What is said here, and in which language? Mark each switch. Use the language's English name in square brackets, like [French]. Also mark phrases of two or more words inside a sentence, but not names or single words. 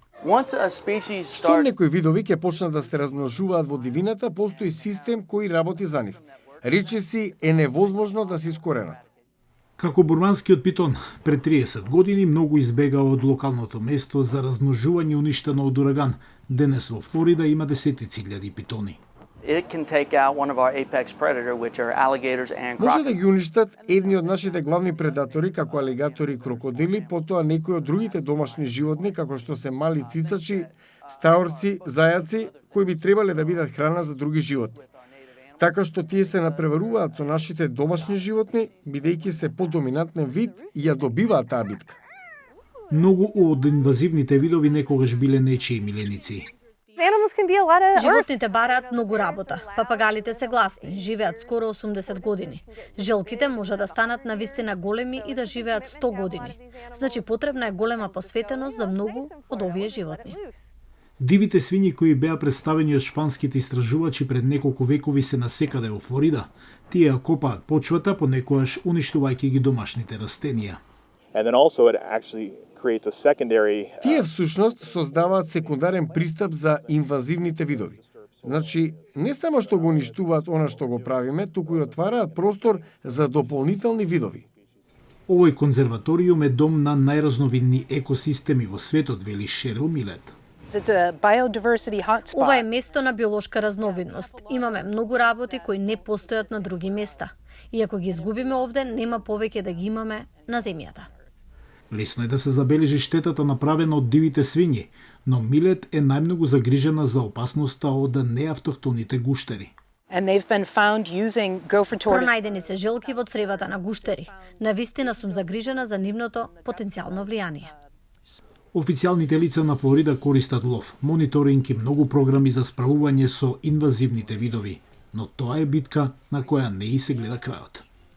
[Macedonian] Штом некои видови ќе почнат да се размножуваат во дивината, постои систем кој работи за нив. Речиси е невозможно да се искоренат. Како бурманскиот питон, пред 30 години многу избегаа од локалното место за размножување уништено од ураган. Денес во Флорида има десетици илјади питони. [English] It can take out one of our apex predator, which are alligators and [Macedonian] Може [English] crocodiles. [Macedonian] да ги уништат едни од нашите главни предатори, како алигатори и крокодили, потоа некои од другите домашни животни, како што се мали цицачи, стаорци, зајаци, кои би требале да бидат храна за други животни. Така што тие се напреваруваат со нашите домашни животни, бидејќи се подоминантен вид и ја добиваат таа битка. Многу од инвазивните видови некогаш биле нечии миленици. [English] Animals can be a lot of work. [Macedonian] Животните бараат многу работа. Папагалите се гласни, живеат скоро 80 години. Желките може да станат навистина големи и да живеат 100 години. Значи потребна е голема посветеност за многу од овие животни. Дивите свињи кои беа представени од шпанските истражувачи пред неколку векови се насекаде во Флорида. Тие ја копаат почвата, понекогаш уништувајќи ги домашните растенија. [English] And then also it actually creates a secondary [Macedonian] Тие всушност создаваат секундарен пристап за инвазивните видови. Значи, не само што го уништуваат она што го правиме, туку и отвараат простор за дополнителни видови. Овој конзерваториум е дом на најразновидни екосистеми во светот, вели Шерил Милет. [English] It's a biodiversity hotspot. [Macedonian] Ова е место на биолошка разновидност. Имаме многу работи кои не постојат на други места. И ако ги изгубиме овде, нема повеќе да ги имаме на земјата. Лесно е да се забележи штетата направена од дивите свињи, но Милет е најмногу загрижена за опасноста од неавтохтоните гуштери. [English] And they've been found using gopher tortoise. [Macedonian] Пронајдени се желки во цревата на гуштери. Навистина сум загрижена за нивното потенцијално влијание. Официјалните лица на Флорида користат лов, мониторинг и многу програми за справување со инвазивните видови, но тоа е битка на која не и се гледа крајот.